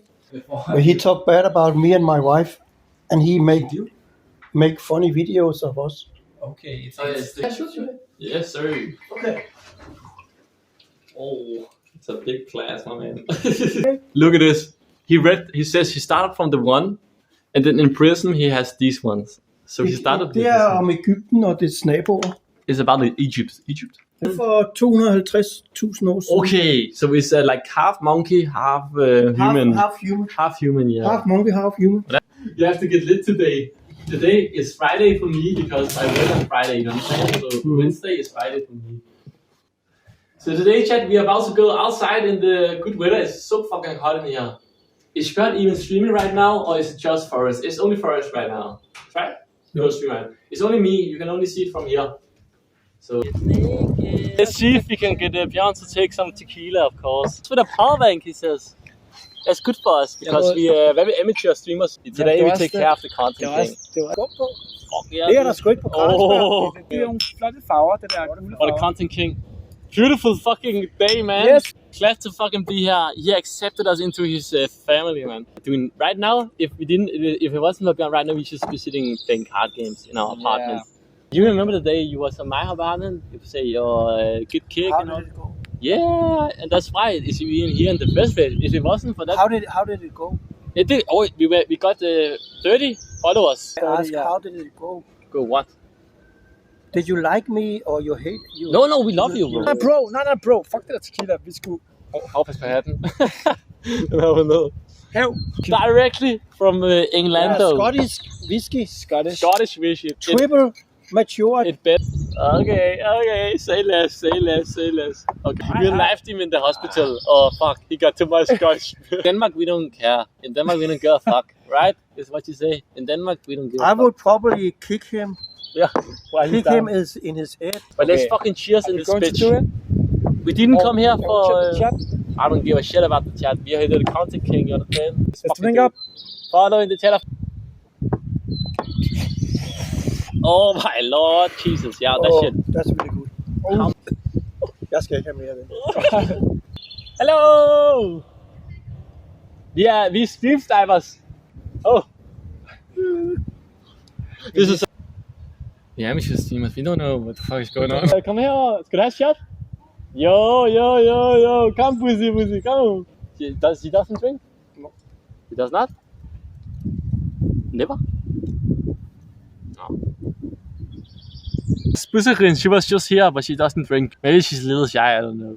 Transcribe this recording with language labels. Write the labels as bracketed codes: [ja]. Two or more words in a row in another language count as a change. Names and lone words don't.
[en] But he talked bad about me and my wife, and he make funny videos of us. Okay, it's Yes, sir. Okay. Oh, it's a big class, my man. Look at this. He says he started from the one, and then in prison he has these ones. So he started with [da] Det [en] this er one. [da] om Egypten og dets naboer. [en] It's about Egypt. [da] For 250.000 år siden. [en] Okay, so it's like half monkey, half human. Half human. Half human, yeah. Half monkey, half human. You have to get lit today. Today is Friday for me because I work on Friday, you understand? So Wednesday is Friday for me. So today, chat, we are about to go outside in the good weather. It's so fucking hot in here. Is Scott even streaming right now, or is it just for us? It's only for us right now. Right? No stream right. It's only me. You can only see it from here. So let's see if we can get Bjørn to take some tequila, of course. It's with a power bank, he says. That's good for us because we are very amateur streamers. Today we take care of the content thing. [da] Det var godt på. Det er der sgu ikke på Carlsberg. Det er nogle flotte farver, det der gule [en] What a [da] farver. [en] content king. Beautiful fucking day, man. Yes. Glad to fucking be here. He accepted us into his family, man. Doing right now, if it wasn't for Bjørn right now, we should be sitting playing card games in our apartment. You remember the day you was in my apartment? You say your good kick and all. Yeah, and that's why it's even here in the first place. If it wasn't for that, How did it go? it did. Oh, we got 30 followers. Ask, how did it go? Go what? Did you like me or you hate you? No, we love you, bro. [da] Nej, bro. Fuck det der tequila. Vi skulle... Pas på hatten. Den er ned. Hav. [en] Directly from England. Scottish whiskey. Scottish whiskey. Triple matured. It bet. Okay. Say less. Okay. We left him in the hospital. Oh fuck, he got too much scotch. In Denmark we don't care. In Denmark we don't give a fuck, right? Is what you say. In Denmark we don't give a I fuck. would probably kick him. Yeah. Why Kick him in his head. But let's fucking cheers in this Going to bitch. do it? We didn't come here for. Chat. I don't give a shit about the chat. We are here to the content king. You understand? Let's drink up. Follow in the chat. Oh my lord, Jesus, yeah, that shit. That's really good. Oh. [da] Jeg skal ikke have mere af det. Hello! Vi er streamstivers. [en] Oh. This is... Yeah, we should streamers. We don't know what the fuck is going on. Come here. [da] Skal du have et shot? [en] Yo. Come, pussy. Come. He doesn't drink? No. He does not? Never? No. Spusserin, she was just here, but she doesn't drink. Maybe she's a little shy, I don't know.